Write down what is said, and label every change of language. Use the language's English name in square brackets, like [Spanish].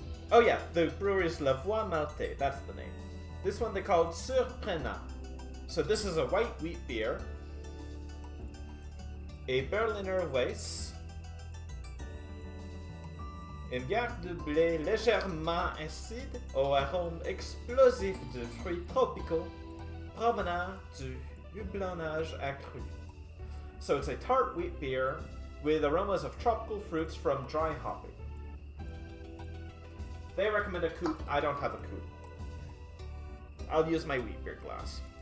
[English] Oh yeah, the brewery is La Voix Maltais, that's the name. This one they called Surprenant. So this is a white wheat beer, a Berliner Weiss, [French] une bière de blé légèrement acide au arôme explosif de fruits tropicaux provenant du houblonnage accru. [English] So it's a tart wheat beer with aromas of tropical fruits from dry hopping. They recommend a coupe. I don't have a coupe. I'll use my wheat beer glass.